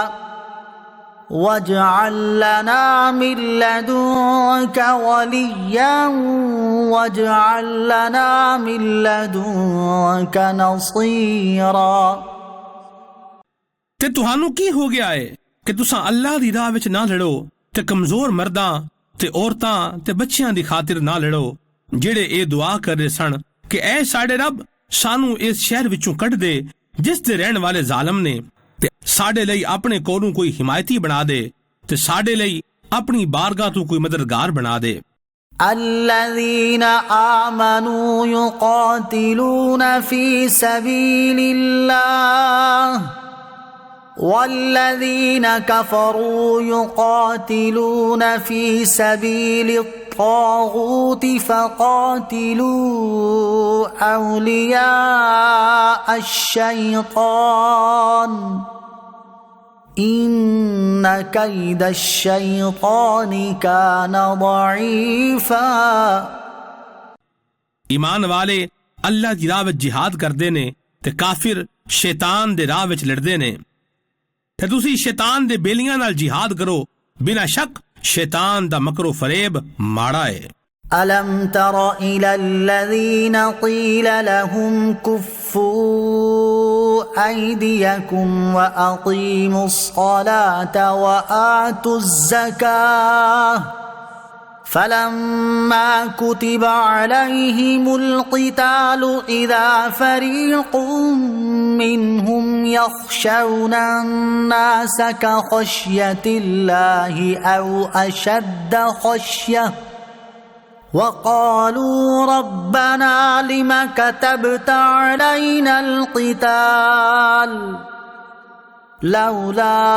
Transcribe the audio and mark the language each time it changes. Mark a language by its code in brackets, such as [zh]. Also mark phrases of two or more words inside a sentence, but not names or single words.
[ar] واجعل لنا من لدنك وليا واجعل لنا من لدنك نصيرا۔ [pa] ਤੇ ਤੁਹਾਨੂੰ ਕੀ ਹੋ ਗਿਆ ਹੈ ਕਿ ਤੁਸੀਂ ਅੱਲਾਹ ਦੀ ਰਾਹ ਵਿੱਚ ਨਾ ਲੜੋ ਤੇ ਕਮਜ਼ੋਰ ਮਰਦਾਂ ਤੇ ਔਰਤਾਂ ਤੇ ਬੱਚਿਆਂ ਦੀ ਖਾਤਰ ਨਾ ਲੜੋ, ਜਿਹੜੇ ਇਹ ਦੁਆ ਕਰ ਰਹੇ ਸਨ ਕਿ ਐ ਸਾਡੇ ਰੱਬ ਸਾਨੂੰ ਇਸ ਸ਼ਹਿਰ ਵਿੱਚੋਂ ਕੱਢ ਦੇ ਜਿਸ ਦੇ ਰਹਿਣ ਵਾਲੇ ਜ਼ਾਲਮ ਨੇ, ਤੇ ਸਾਡੇ ਲਈ ਆਪਣੇ ਕੋਲੋਂ ਕੋਈ ਹਿਮਾਇਤੀ ਬਣਾ ਦੇ ਤੇ ਸਾਡੇ ਲਈ ਆਪਣੀ ਬਾਰਗਾਹ ਤੋਂ ਕੋਈ ਮਦਦਗਾਰ ਬਣਾ ਦੇ। [ar] الذين آمنوا يقاتلون في سبيل الله والذين كفروا يقاتلون في سبيل الطاغوت فقاتلوا أولياء الشيطان إن كيد الشيطان كان ضعيفا۔ [pa] ਈਮਾਨ ਵਾਲੇ ਅੱਲਾਹ ਦੀ ਰਾਹ ਵਿਚ ਜਿਹਾਦ ਕਰਦੇ ਨੇ ਤੇ ਕਾਫਿਰ ਸ਼ੈਤਾਨ ਦੇ ਰਾਹ ਵਿਚ ਲੜਦੇ ਨੇ, ਤੇ ਤੁਸੀ ਸ਼ੈਤਾਨ ਦੇ ਬੇਲੀਆਂ ਨਾਲ ਜਿਹਾਦ ਕਰੋ, ਬਿਨਾ ਸ਼ੱਕ ਸ਼ੈਤਾਨ ਦਾ ਮਕਰੋ ਫਰੇਬ ਮਾੜਾ ਹੈ। [ar] ألم تر إلى الذين قيل لهم كفوا أيديكم وأقيموا الصلاة وآتوا الزكاة فلما كتب عليهم القتال إذا فريق منهم يخشون الناس كخشية الله أو أشد خشية وقالوا ربنا لم كتبت علينا القتال لولا